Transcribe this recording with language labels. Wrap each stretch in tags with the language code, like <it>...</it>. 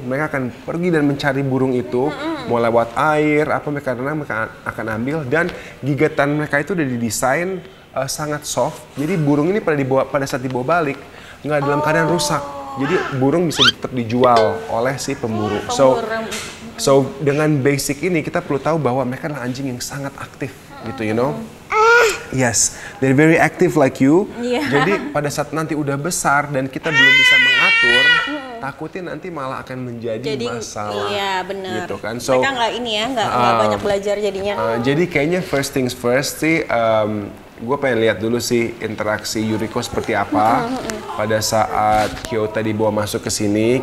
<id>Mereka akan pergi dan mencari burung itu, mau lewat air, apa mereka akan ambil, dan gigatan mereka itu udah didesain sangat soft. Jadi burung ini pada saat dibawa balik nggak dalam keadaan rusak. Jadi burung bisa tetap dijual oleh si pemburu. So dengan basic ini kita perlu tahu bahwa mereka adalah anjing yang sangat aktif, gitu,</id> <en>you know. Yes, they're very active like you.</en> <id>Jadi pada saat nanti udah besar dan kita belum bisa mengatur, takutnya nanti malah akan menjadi masalah. Iya benar. Gitu kan. So, mereka nggak banyak belajar jadinya. Jadi kayaknya</id> <en>first things first</en> <id>sih, gue pengen lihat dulu sih interaksi Yuriko seperti apa pada saat Kyota dibawa masuk ke sini.</id>